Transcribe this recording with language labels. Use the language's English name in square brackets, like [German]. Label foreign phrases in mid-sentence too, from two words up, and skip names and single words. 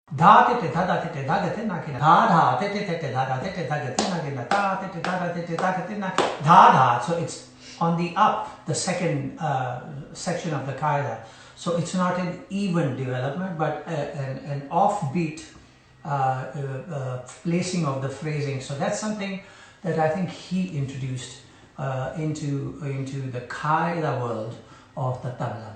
[English] Dha te te dha da te te dha ga te na ki na dha dha te te dha da te te dha ga te na ki na dha te te dha da te te dha ga te na dha dha. So it's on the up, the second section of the qaida. So it's not an even development, but an offbeat placing of the phrasing. So that's something that I think he introduced into the qaida world of the tabla.